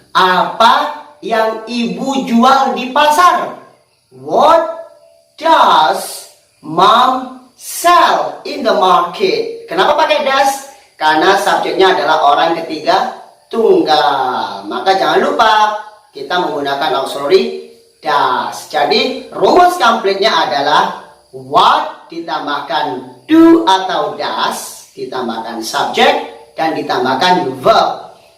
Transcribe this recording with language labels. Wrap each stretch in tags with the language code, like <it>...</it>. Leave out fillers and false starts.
<id>Apa yang ibu jual di pasar?</id> <en>What does mom sell in the market?</en> <id>Kenapa pakai does? Karena subjeknya adalah orang ketiga tunggal. Maka jangan lupa kita menggunakan auxiliary does. Jadi rumus komplitnya adalah what ditambahkan do atau does, ditambahkan subject, dan ditambahkan verb.</id>